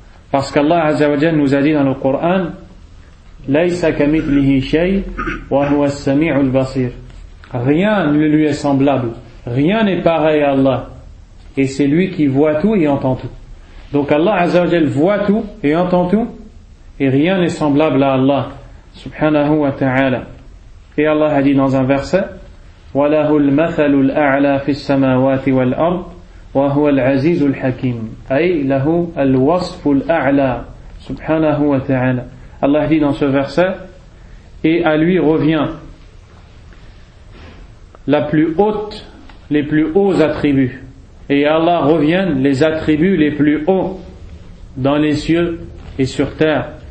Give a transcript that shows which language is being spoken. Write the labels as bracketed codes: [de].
[fr] Parce qu'Allah Azza wa Jalla nous a dit dans le Coran, [ar] لَيْسَ كَمِثْلِهِ شَيْءٍ وَهُوَ السَّمِيعُ الْبَصِيرُ. [fr] Rien ne lui est semblable. Rien n'est pareil à Allah. Et c'est lui qui voit tout et entend tout. Donc Allah Azza wa Jalla voit tout et entend tout. Et rien n'est semblable à Allah. [ar] Subhanahu wa ta'ala. [fr] Et Allah a dit dans un verset, [ar] وَلَهُ الْمَثَلُ الْأَعْلَى فِي السَّمَاوَاتِ وَالْأَرْضِ وَهُوَ الْعَزِيزُ الْحَكِيمُ. أي لَهُ الْوَصْفُ الْأَعْلَى. Subhanahu wa ta'ala. [fr] Allah dit dans ce verset, et à lui revient la plus haute, les plus hauts attributs. Et à Allah reviennent les attributs les plus hauts dans les cieux et sur terre.